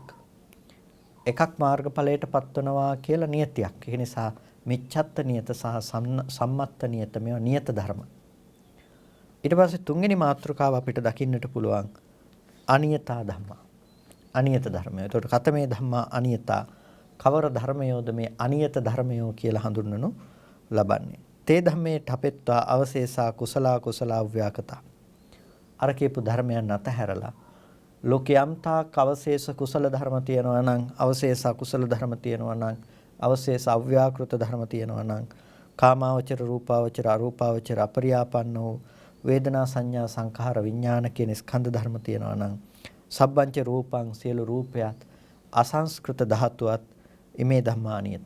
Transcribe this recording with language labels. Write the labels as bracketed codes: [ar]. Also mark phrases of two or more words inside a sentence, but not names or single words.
[si] එකක් මාර්ගඵලයටපත් වෙනවා කියලා නියතියක්. ඒ නිසා මිච්ඡත්ත නියත සහ සම්මත්ත නියත මේවා නියත ධර්ම. ඊට පස්සේ තුන්වෙනි මාතෘකාව අපිට දකින්නට පුළුවන් [pi] අනියතා ධම්මා. [si] අනියත ධර්මය. එතකොට [pi] කතමේ ධම්මා අනියතා. [si] කවර ධර්මයෝද මේ අනියත ධර්මයෝ කියලා හඳුන්වනු ලබන්නේ. [pi] තේ ධම්මේ ඨපෙත්වා අවශේෂා කුසලා කුසලා ව්‍යාකතා. [si] අර කියපු ධර්මයන් අතහැරලා ලෝකයන්තා අවශේෂ කුසල ධර්ම තියෙනවා නම් අවශේෂ කුසල ධර්ම තියෙනවා නම් අවශේෂ අව්‍යාකෘත ධර්ම තියෙනවා නම් කාමාවචර රූපාවචර අරූපාවචර අපරියාපන්නෝ වේදනා සංඥා සංඛාර විඥාන කියන ස්කන්ධ ධර්ම තියෙනවා නම් [pi] සබ්බංච රූපං [si] සියලු රූපයත් අසංස්කෘත ධාතුවත් ඉමේ ධම්මා අනියත.